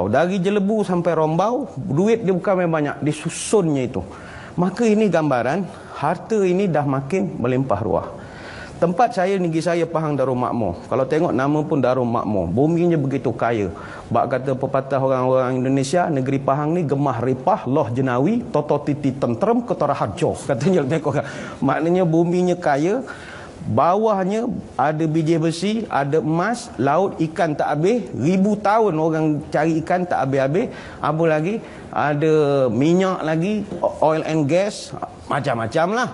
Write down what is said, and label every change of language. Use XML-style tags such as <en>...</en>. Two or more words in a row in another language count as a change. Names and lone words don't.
<ms>Dari Jelebu sampai Rembau, duit dia bukan main banyak, disusunnya itu. Maka ini gambaran, harta ini dah makin melimpah ruah. Tempat saya, negeri saya Pahang Darul Makmur. Kalau tengok nama pun Darul Makmur, buminya begitu kaya. Bak kata pepatah orang-orang Indonesia, negeri Pahang ni</ms> <jv>gemah ripah, loh jenawi, toto titi tentrem, ketara harjo.</jv> <ms>Katanya tengok, maknanya buminya kaya. Bawahnya ada biji besi, ada emas, laut ikan tak habis, 1000 tahun orang cari ikan tak habis-habis. Apa lagi? Ada minyak lagi,</ms> <en>oil and gas,</en> <ms>macam-macam lah.</ms>